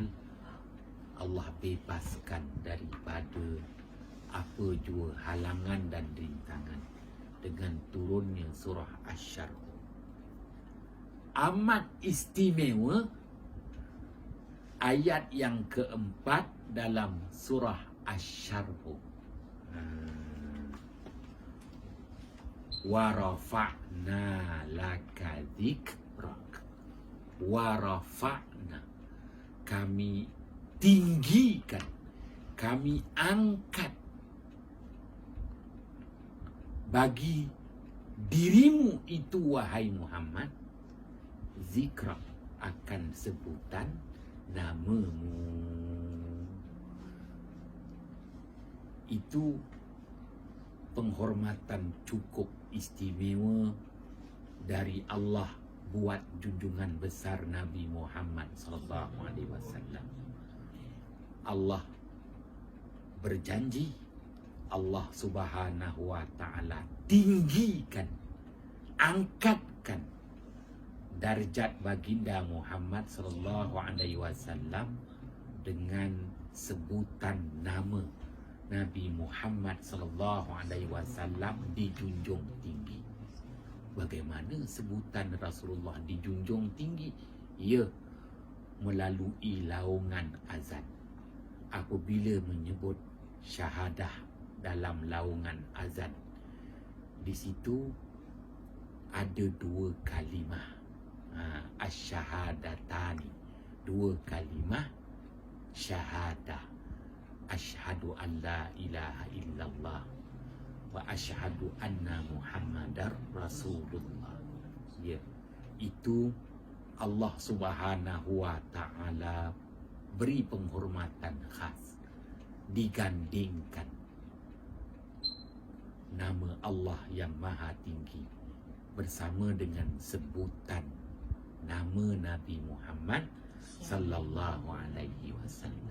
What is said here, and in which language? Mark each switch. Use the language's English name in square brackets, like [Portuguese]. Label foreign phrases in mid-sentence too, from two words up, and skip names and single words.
[Malay] Allah bebaskan daripada apa jua halangan dan rintangan dengan turunnya surah Asy-Syarh. Amat istimewa ayat yang keempat dalam surah Asy-Syarh. [Arabic] ورفعنا لك ذكرك. ورفعنا, [Malay] kami tinggikan, kami angkat bagi dirimu itu, wahai Muhammad, zikra, akan sebutan namamu. Itu penghormatan cukup istimewa dari Allah buat junjungan besar Nabi Muhammad [Arabic] صلى الله عليه وسلم. [Malay] Allah berjanji, Allah [Arabic] سبحانه وتعالى [Malay] tinggikan, angkatkan darjat baginda Muhammad [Arabic] صلى الله عليه وسلم [Malay] dengan sebutan nama Nabi Muhammad [Arabic] صلى الله عليه وسلم [Malay] dijunjung tinggi. Bagaimana sebutan Rasulullah dijunjung tinggi? Ya, melalui laungan azan. Apabila menyebut syahadah dalam laungan azan, di situ ada dua kalimah, asy-syahadatani, dua kalimah syahadah. [Arabic] أشهد أن لا إله إلا الله وأشهد أن محمدا رسول الله. [Malay] Ya, itu Allah [Arabic] سبحانه وتعالى [Malay] beri penghormatan khas, digandingkan nama Allah yang maha tinggi bersama dengan sebutan nama Nabi Muhammad [Arabic] صلى الله عليه وسلم.